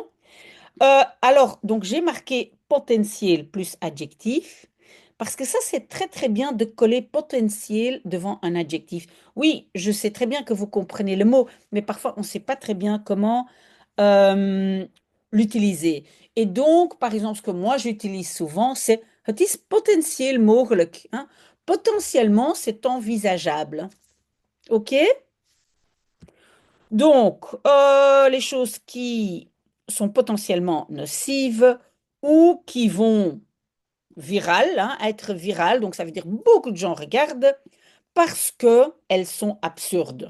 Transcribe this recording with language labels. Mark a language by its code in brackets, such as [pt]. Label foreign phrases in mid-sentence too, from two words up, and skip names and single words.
[fr] Alors, donc j'ai marqué potentiel plus adjectif, parce que ça, c'est très très bien de coller potentiel devant un adjectif. Oui, je sais très bien que vous comprenez le mot, mais parfois on ne sait pas très bien comment euh, l'utiliser. Et donc, par exemple, ce que moi j'utilise souvent, c'est [nl] het is potentieel mogelijk, [fr] hein. Potentiellement, c'est envisageable. OK? Donc, les choses qui sont potentiellement nocives ou qui vont virales, hein, être virales, donc ça veut dire beaucoup de gens regardent parce qu'elles sont absurdes.